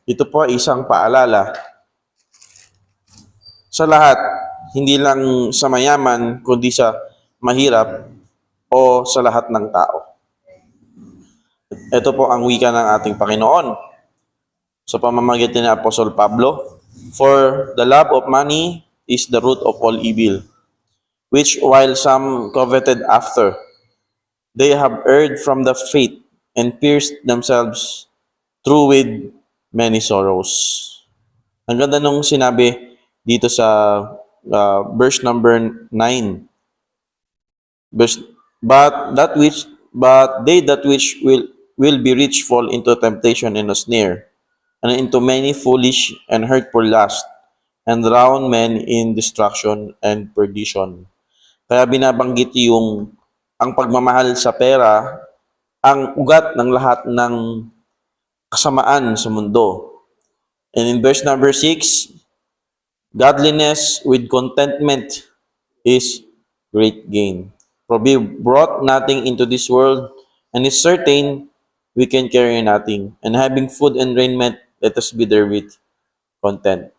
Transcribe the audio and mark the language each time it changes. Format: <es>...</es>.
<tl>Ito po ay isang paalala sa lahat, hindi lang sa mayaman, kundi sa mahirap o sa lahat ng tao. Ito po ang wika ng ating Panginoon sa pamamagitan ni Apostol Pablo.</tl> <en>For the love of money is the root of all evil, which while some coveted after, they have erred from the faith and pierced themselves through with many sorrows.</en> <tl>Ang ganda nung sinabi dito sa verse number 9.</tl> <en>But they that which will be rich fall into temptation and a snare, and into many foolish and hurtful lusts, and drown men in destruction and perdition.</en> <tl>Kaya binabanggit yung ang pagmamahal sa pera ang ugat ng lahat ng kasamaan sa mundo.</tl> <en>And in verse number 6, godliness with contentment is great gain. For we brought nothing into this world, and it's certain we can carry nothing. And having food and raiment, let us be therewith content.</en>